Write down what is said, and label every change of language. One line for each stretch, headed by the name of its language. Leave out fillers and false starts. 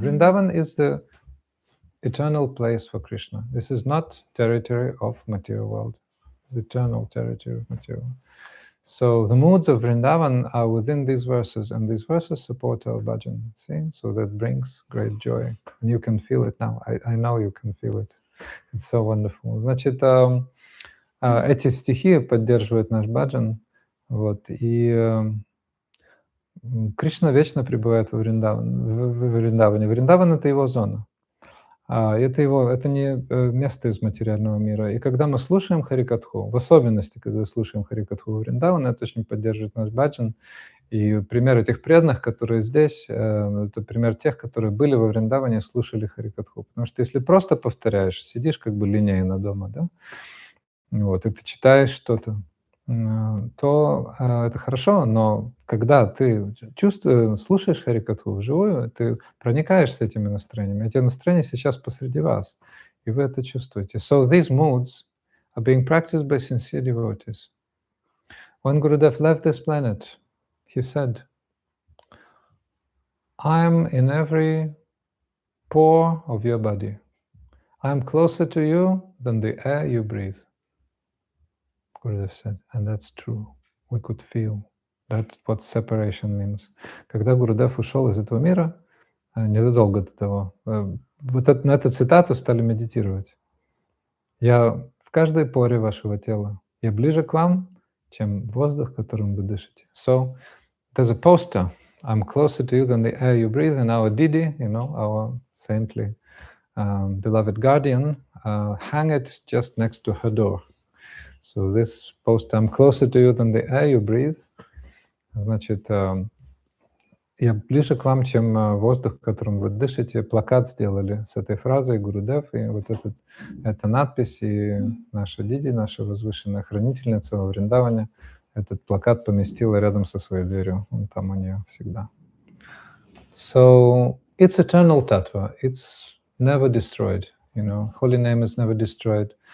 English: Vrindavan is the eternal place for Krishna. This is not territory of material world. It's eternal territory of material world. So the moods of Vrindavan are within these verses, and these verses support our bhajan. See, so that brings great joy, and you can feel it now. I know you can feel it. It's so wonderful.
Russian: Значит, эти стихи поддерживают наш баджан, вот, и Кришна вечно пребывает в Вриндаване. Вриндаван — это его зона. Это не место из материального мира. И когда мы слушаем Харикатху, в особенности, когда слушаем Харикатху Вриндавана, это очень поддерживает наш баджан. И пример этих преданных, которые здесь, это пример тех, которые были во Вриндаване и слушали Харикатху. Потому что если просто повторяешь, сидишь как бы линейно дома, да, вот, и ты читаешь что-то, то это хорошо, но когда ты слушаешь Харикатху вживую, ты проникаешься этими настроениями. Эти настроения сейчас посреди вас, и вы это чувствуете.
English: So these moods are being practiced by sincere devotees. When Gurudev left this planet, he said, I'm in every pore of your body. I'm closer to you than the air you breathe. Gurudev said, and that's true. We could feel. That's what separation means.
Russian: Когда Гурудев ушел из этого мира, незадолго до того, на эту цитату стали медитировать. Я в каждой поре вашего тела. Я ближе к вам, чем воздух, которым вы дышите.
English: So there's a poster. I'm closer to you than the air you breathe. And our Didi, our saintly beloved guardian, hang it just next to her door. So this poster, I'm closer to you than the air you breathe.
Russian: Значит, я ближе к вам, чем воздух, которым вы дышите. Плакат сделали с этой фразой Гурудев, и вот эта надпись, и наша Диди, наша возвышенная хранительница во Вриндаване, этот плакат поместила рядом со своей дверью. Он там у нее всегда.
English: So it's eternal tattva. It's never destroyed. You know, holy name is never destroyed.